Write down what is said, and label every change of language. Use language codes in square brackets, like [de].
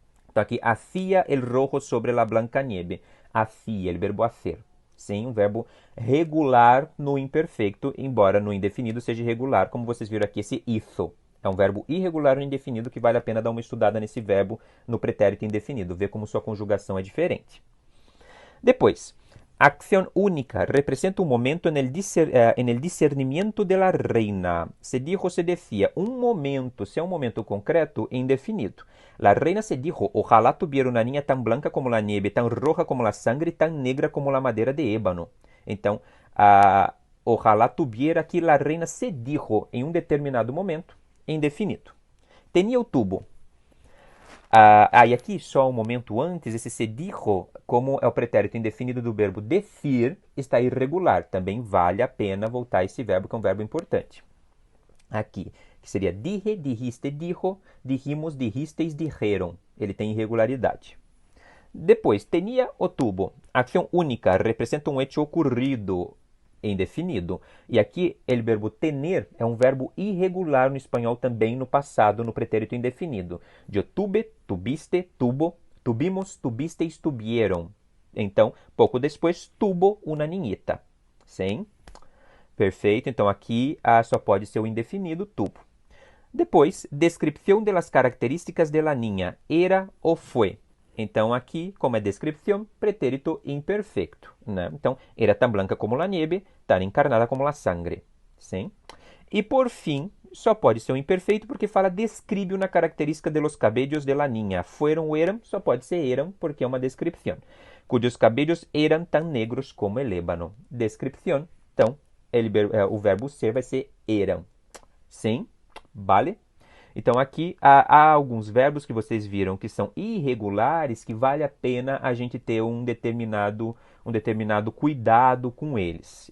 [es] Então, aqui, hacía el rojo sobre la blanca nieve. Hacía, [pt] o verbo hacer. Sim, um verbo regular no imperfeito, embora no indefinido seja irregular, como vocês viram aqui, esse hizo. É um verbo irregular no indefinido que vale a pena dar uma estudada nesse verbo no pretérito indefinido, ver como sua conjugação é diferente. [es] Depois, acción única representa un momento en el discernimiento de la reina. [pt] Se dijo, se decía, un momento, se é um momento concreto e indefinido. [es] La reina se dijo, ojalá tuviera una niña tan blanca como la nieve, tan roja como la sangre, tan negra como la madera de ébano. [pt] Então, [es] ojalá tuviera, [pt] aqui [es] la reina se dijo [pt] em um determinado momento, indefinido. Tenía o tubo. E aqui, só um momento antes, esse se dijo, como é o pretérito indefinido do verbo decir, está irregular. Também vale a pena voltar a esse verbo, que é um verbo importante. [es] Aqui, que seria dije, dijiste, dijo, dijimos, dijisteis, dijeron. [pt] Ele tem irregularidade. Depois, tenía o tubo. Ação única representa um hecho ocorrido. indefinido. E aqui, el verbo tener é um verbo irregular no espanhol também no passado, no pretérito indefinido. [es] Eu tuve, tuviste, tuvo, tuvimos, tuvisteis, tuvieron. [pt] Então, pouco depois, [es] tuvo una niñita. [pt] Sim? Perfeito. Então, aqui só pode ser o indefinido, tuvo. Depois, [es] descripción de las características de la niña. [pt] Era ou foi. Então, aqui, como é descripción, pretérito imperfeito. Né? [es] Então, era tan blanca como la nieve, tan encarnada como la sangre. Sim? [pt] E, por fim, só pode ser um imperfeito porque fala describe uma característica [es] de los cabellos de la niña. [pt] Fueron ou eram, só pode ser eram porque é uma descripción. [es] Cujos cabellos eran tan negros como el ébano. Descripción. [pt] Então, o verbo ser vai ser eram. Sim? Vale? Então, aqui há alguns verbos que vocês viram que são irregulares, que vale a pena a gente ter um determinado cuidado com eles.